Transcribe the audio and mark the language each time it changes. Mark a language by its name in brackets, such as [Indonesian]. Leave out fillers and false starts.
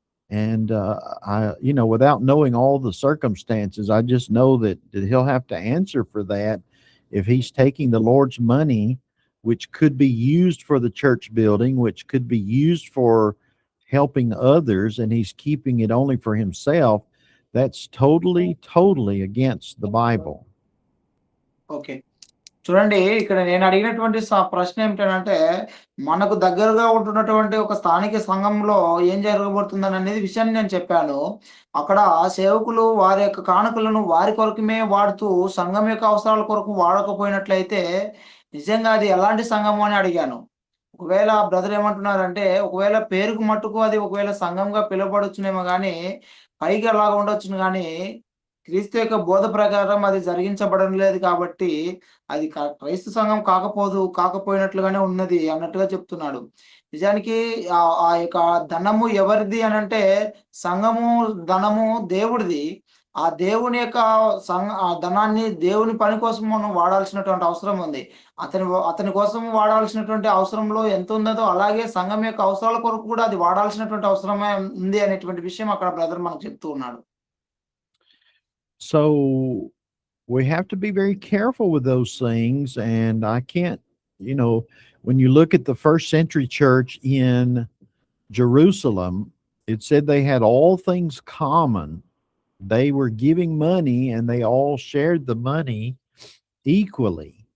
[English] And without knowing all the circumstances, I just know that he'll have to answer for that if he's taking the Lord's money, which could be used for the church building, which could be used for helping others, and he's keeping it only for himself. That's totally against the Bible. Okay. [Telugu] చూడండి ఇక్కడ నేను అడిగినటువంటి ప్రశ్న ఏమిటంటే, మనకు దగ్గరగా ఉంటున్నటువంటి ఒక స్థానిక సంఘంలో ఏం జరగబోతుందననేది విషయాన్ని నేను చెప్పాను. అక్కడ సేవకులు వారి యొక్క కానుకలను వారి కొరకమే వాడుతూ, సంఘం యొక్క అవసరాల కొరకు వాడకపోయినట్లయితే, నిజంగా అది ఎలాంటి సంఘము అని అడిగాను. ఒకవేళ బ్రదర్ ఏమంటున్నారంటే, ఒకవేళ పేరుకు మట్టుకు అది ఒకవేళ సంఘంగా పిలువబడొచ్చునేమో గానీ, పైకి అలాగా ఉండొచ్చును గానీ, క్రీస్తు యొక్క బోధ ప్రకారం అది జరిగించబడడం లేదు కాబట్టి, అది క్రైస్తవ సంఘం కాకపోయినట్లుగానే ఉన్నది అన్నట్టుగా చెప్తున్నాడు. నిజానికి ఆ యొక్క ధనము ఎవరిది అనంటే, సంఘము ధనము దేవుడిది. ఆ దేవుని యొక్క ఆ ధనాన్ని దేవుని పని కోసం మనం వాడాల్సినటువంటి అవసరం ఉంది. అతని కోసం వాడాల్సినటువంటి అవసరంలో ఎంతుంన్నదో, అలాగే సంఘం యొక్క అవసరాల కొరకు కూడా అది వాడాల్సినటువంటి అవసరమే ఉంది అనేటువంటి విషయం అక్కడ బ్రదర్ మనకు చెప్తూ ఉన్నాడు. [English] So we have to be very careful with those things. And I can't, when you look at the first century church in Jerusalem, it said they had all things common. They were giving money and they all shared the money equally.